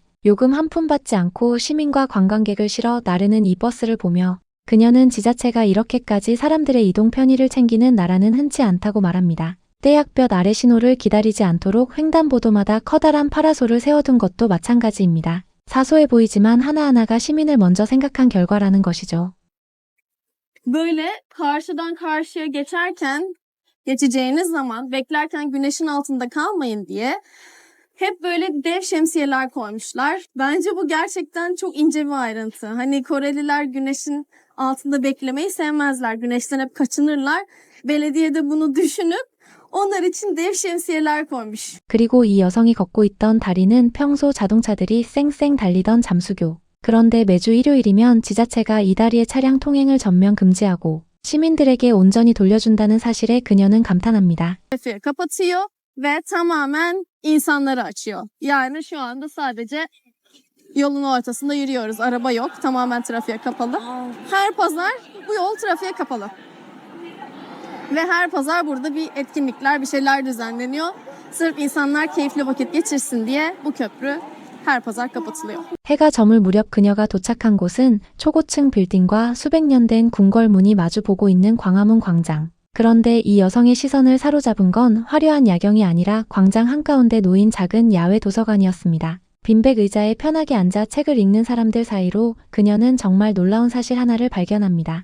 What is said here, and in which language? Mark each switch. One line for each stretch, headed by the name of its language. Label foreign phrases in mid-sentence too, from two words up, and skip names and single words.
Korean: 요금 한 푼 받지 않고 시민과 관광객을 실어 나르는 이 버스를 보며 그녀는 지자체가 이렇게까지 사람들의 이동 편의를 챙기는 나라는 흔치 않다고 말합니다. 떼약볕 아래 신호를 기다리지 않도록 횡단보도마다 커다란 파라솔을 세워둔 것도 마찬가지입니다. 사소해 보이지만 하나하나가 시민을 먼저 생각한 결과라는 것이죠.
Turkish: Böyle karşıdan karşıya geçeceğiniz zaman beklerken güneşin altında kalmayın diye hep böyle dev şemsiyeler koymuşlar. Bence bu gerçekten çok ince bir ayrıntı. Hani Koreliler güneşin altında beklemeyi sevmezler. Güneşten hep kaçınırlar. Belediye de bunu düşünüp onlar için dev şemsiyeler koymuş.
Korean: 그리고 이 여성이 걷고 있던 다리는 평소 자동차들이 쌩쌩 달리던 잠수교. 그런데 매주 일요일이면 지자체가 이 다리의 차량 통행을 전면 금지하고 시민들에게 온전히 돌려준다는 사실에 그녀는 감탄합니다.
Turkish: Trafiği kapatıyor ve tamamen insanları açıyor. Yani şu anda sadece yolun ortasında yürüyoruz. Araba yok. Tamamen trafiğe kapalı. Her pazar bu yol trafiğe kapalı. Ve her pazar burada bir etkinlikler, bir şeyler düzenleniyor. Sırf insanlar keyifli vakit geçirsin diye bu köprü her pazar kapatılıyor.
Korean: 해가 저물 무렵 그녀가 도착한 곳은 초고층 빌딩과 수백 년 된 궁궐문이 마주 보고 있는 광화문 광장. 그런데 이 여성의 시선을 사로잡은 건 화려한 야경이 아니라 광장 한가운데 놓인 작은 야외 도서관이었습니다. 빈백 의자에 편하게 앉아 책을 읽는 사람들 사이로 그녀는 정말 놀라운 사실 하나를 발견합니다.